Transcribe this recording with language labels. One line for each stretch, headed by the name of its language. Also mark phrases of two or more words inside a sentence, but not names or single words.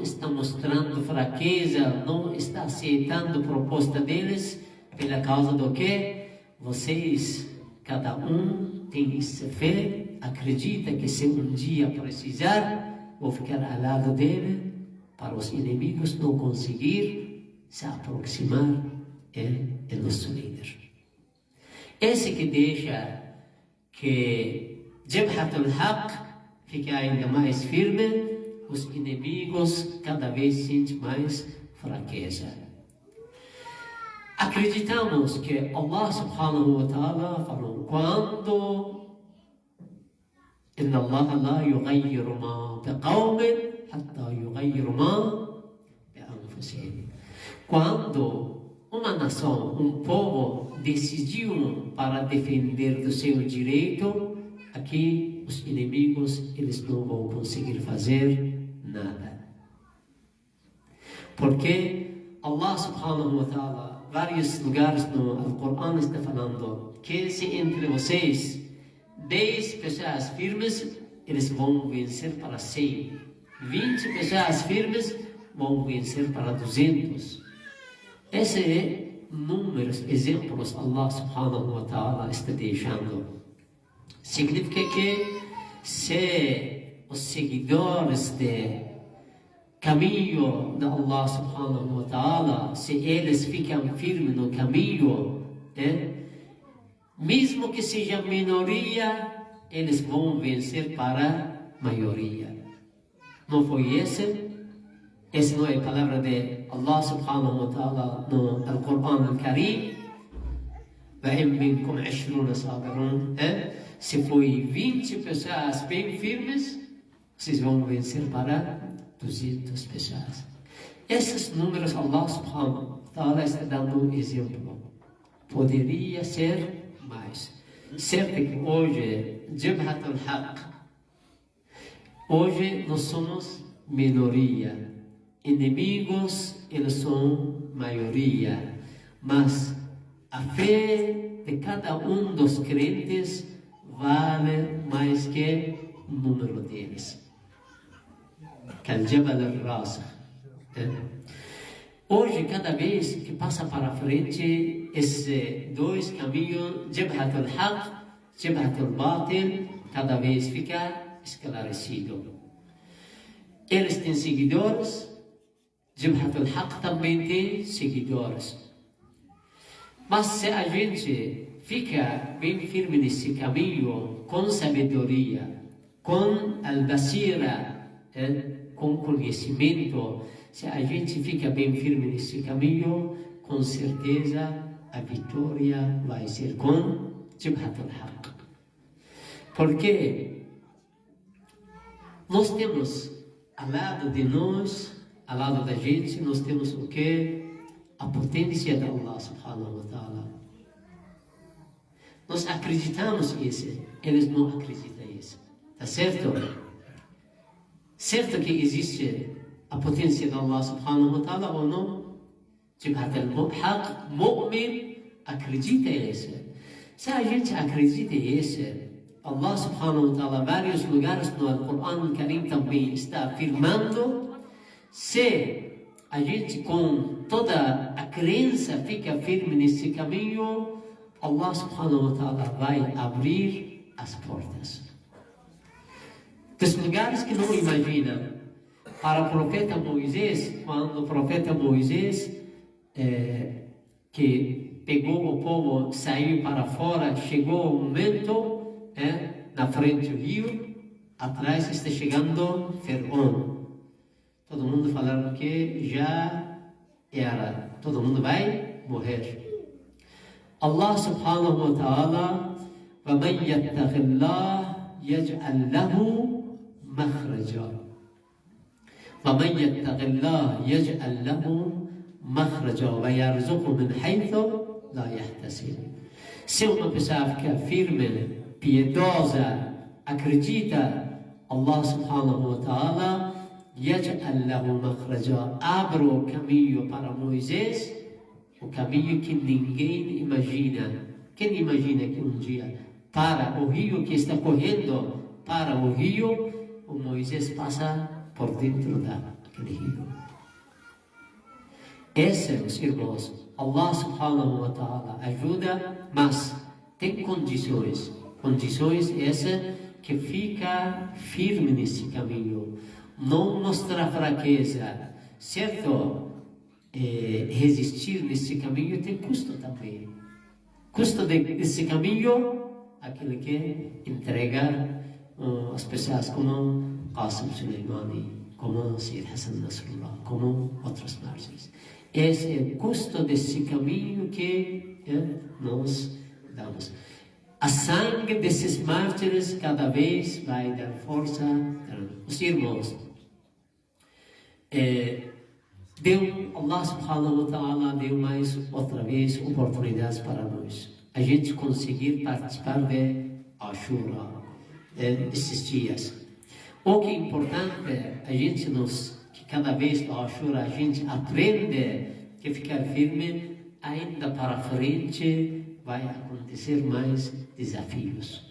Portuguese: está mostrando fraqueza, não está aceitando a proposta deles, pela causa do que vocês, cada um tem essa fé, acredita que se um dia precisar, vou ficar ao lado dele, para os inimigos não conseguir se aproximar do nosso líder. Esse que deixa que Jabhat al-Haq fique ainda mais firme, os inimigos cada vez sentem mais fraqueza. Acreditamos que
Arabic: الله سبحانه وتعالى
Portuguese: falou: quando
Arabic: إن الله لا يغير ما بقوم حتى يغيروا ما بأنفسهم.
Portuguese: Quando uma nação, um povo decidiu para defender do seu direito, aqui os inimigos eles não vão conseguir fazer nada.
Arabic: Porque الله سبحانه وتعالى,
Portuguese: vários lugares no Alcorão está falando que se entre vocês 10 pessoas firmes, eles vão vencer para 100. 20 pessoas firmes vão vencer para 200. Esse é números, exemplos
Arabic: الله سبحانه وتعالى
Portuguese: está deixando. Significa que se os seguidores de caminho de
Arabic: الله سبحانه وتعالى,
Portuguese: se eles ficam firmes no caminho, mesmo que seja minoria, eles vão vencer para a maioria. Não foi esse? Essa não é a palavra de
Arabic: الله سبحانه وتعالى
Portuguese: no Alcorão al-Karim. Se foi 20 pessoas bem firmes, vocês vão vencer para 200 pessoas. Esses números
Arabic: الله سبحانه وتعالى
Portuguese: está dando um exemplo. Poderia ser mais. Certo que hoje, Jabhat al-Haq, hoje nós somos minoria. Inimigos, eles são maioria. Mas a fé de cada um dos crentes vale mais que o número deles.
Arabic: الجبل الراسخ.
Portuguese: Hoje, cada vez que passa para frente, esses dois caminhos, Jabhat al-Haq, Jabhat al-Batil, cada vez fica esclarecido. Eles têm seguidores, Jabhat al-Haq também tem seguidores. Mas se a gente fica bem firme nesse caminho, com sabedoria, com al-basira, com conhecimento, se a gente fica bem firme nesse caminho, com certeza a vitória vai ser com Jabhat al-Haq. Porque nós temos ao lado de nós, ao lado da gente, nós temos o que? A potência de
Arabic: الله سبحانه وتعالى.
Portuguese: Nós acreditamos nisso, eles não acreditam nisso. Tá certo? Certo que existe a potência de
Arabic: الله سبحانه وتعالى
Portuguese: ou não?
Arabic: جبهة الحق، مؤمن,
Portuguese: acredita nisso. Se a gente acredita nisso,
Arabic: الله سبحانه وتعالى,
Portuguese: vários lugares no Alcorão al-Karim também está afirmando, se a gente com toda a crença fica firme nesse caminho,
Arabic: الله سبحانه وتعالى
Portuguese: vai abrir as portas. Dos lugares que não imaginam. Para o profeta Moisés, quando o profeta Moisés, que pegou o povo, saiu para fora, chegou o momento, na frente do rio, atrás está chegando Faraó. Todo mundo falando que já era, todo mundo vai morrer.
Arabic: الله سبحانه وتعالى, وَمَنْ يَتَّقِ اللَّهَ يَجْعَلْ لَهُ مَخْرَجًا. وَمَنْ يَتَّقِ اللَّهَ يَجْعَلْ لَهُ مَخْرَجًا وَيَرْزُقْهُ مِنْ حَيْثُ لَا يَحْتَسِبُ.
Portuguese: Se uma pessoa ficar firme, piedosa, acredita,
Arabic: الله سبحانه وتعالى, يَجْعَلْ لَهُ مَخْرَجًا,
Portuguese: abre o caminho para Moisés, o caminho que ninguém imagina. Quem imagina que um dia, para o rio que está correndo, para o rio, o Moisés passa por dentro daquele rio. Esse, meus irmãos,
Arabic: الله سبحانه وتعالى
Portuguese: ajuda, mas tem condições. Condições essas que fica firme nesse caminho. Não mostrar fraqueza, certo? Resistir nesse caminho tem custo também. custo desse caminho, aquele que entregar as pessoas como Qasim Soleimani, como Sayyid Hassan Nasrullah, como outros mártires. Esse é o custo desse caminho que nós damos. A sangue desses mártires cada vez vai dar força. Os irmãos,
Arabic: الله سبحانه وتعالى
Portuguese: deu mais outra vez oportunidades para nós. A gente conseguir participar de Ashura, esses dias. O que é importante é a gente que cada vez no Ashura a gente aprende que ficar firme, ainda para frente vai acontecer mais desafios.